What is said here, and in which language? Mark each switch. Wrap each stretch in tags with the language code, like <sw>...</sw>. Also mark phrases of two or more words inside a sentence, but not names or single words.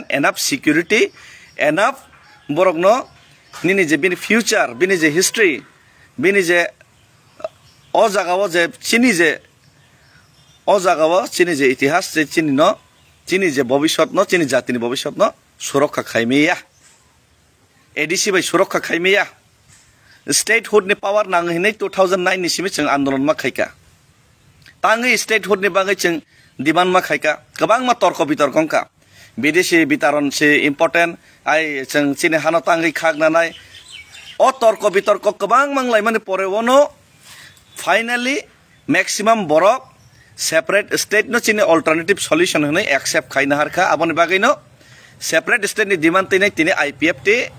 <en>enough security</en> <trp>एनाफ बरगनो निनि जे बिनि फ्यूचर बिनि जे हिस्ट्री बिनि जे ओ जागाव जे चिनि जे ओ जागाव चिनि जे इतिहास जे चिनि जे भविष्यत न चिनि जातिनि भविष्यत न सुरक्षा खाइमेया एडीसी बाय सुरक्षा खाइमेया स्टेटहुड नि पावर नांगहिनै 2009 नि सिमे जों आन्दोलन मा खायका तांगै स्टेटहुड नि बागै जों डिमान्ड मा खायका गोबां मा तर्क बितर्कंका विदेशी वितरण से इम्पोर्टेंट आई जों चिनि हानो तांगै खागनानाय ओ तर्क बितर्क गोबां मांलाय माने परे वनो</trp> <en>finally maximum</en> <trp>बरक</trp> <en>separate state</en> <trp>न चिनि</trp> <en>alternative solution</en> <trp>होनै एक्सेप्ट खाइना हारखा आबनि बागै न</trp> <en>separate state</en> <trp>नि डिमान्ड तैनाय तिनि आईपीएफटी</trp>